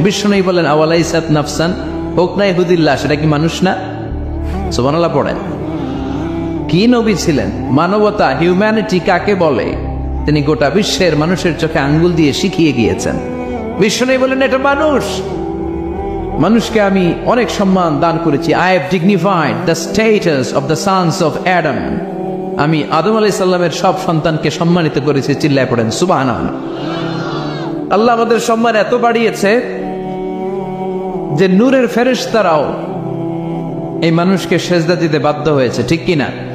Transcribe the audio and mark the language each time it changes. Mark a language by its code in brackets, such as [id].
[bn] বিশ্বনবী বললেন, [ar] আওয়ালাইসাত নাফসান, [bn] হোক না ইহুদির লাশ, এটা কি মানুষ না? সুবহানাল্লাহ পড়েন। কি নবী ছিলেন! মানবতা, হিউম্যানিটি কাকে বলে তিনি গোটা বিশ্বের মানুষের চোখে আঙ্গুল দিয়ে শিখিয়ে গিয়েছেন। বিশ্বনবী বললেন, এটা মানুষ, মানুষকে আমি অনেক সম্মান দান করেছি। [en] I have dignified the status of the sons of Adam, [bn] আমি আদম আলাইহিস সালামের সব সন্তানকে সম্মানিত করেছি। চিল্লায় পড়েন সুবহানাল্লাহ। আল্লাহ আমাদের সম্মান এত বাড়িয়েছে যে নূরের ফেরেশতারাও এই মানুষকে সেজদা দিতে বাধ্য হয়েছে, ঠিক কিনা?